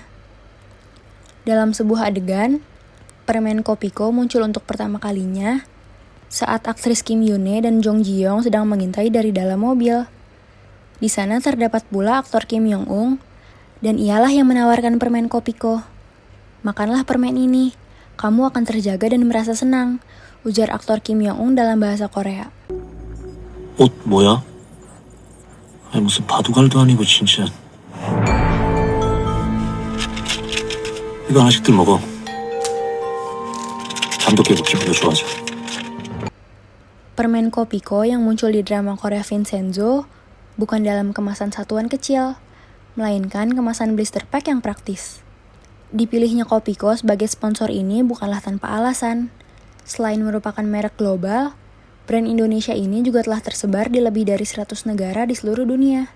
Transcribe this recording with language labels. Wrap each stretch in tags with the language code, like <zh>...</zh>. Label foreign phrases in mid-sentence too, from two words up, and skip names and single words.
<id>Dalam sebuah adegan, permen Kopiko muncul untuk pertama kalinya saat aktris Kim Yoon-hye dan Jong Ji-young sedang mengintai dari dalam mobil. Di sana terdapat pula aktor Kim Yong-un, dan ialah yang menawarkan permen Kopiko. "Makanlah permen ini, kamu akan terjaga dan merasa senang," ujar aktor Kim Yong-un dalam bahasa Korea.</id> <ko>옷 뭐야? 아니 무슨 바둑알도 아니고 진짜. 이거 하나씩들 먹어. 잠도 깨고 기분도 좋아져.</ko> <id>Permen Kopiko yang muncul di drama Korea Vincenzo bukan dalam kemasan satuan kecil, melainkan kemasan blister pack yang praktis. Dipilihnya Kopiko sebagai sponsor ini bukanlah tanpa alasan. Selain merupakan merek global, brand Indonesia ini juga telah tersebar di lebih dari 100 negara di seluruh dunia.</id>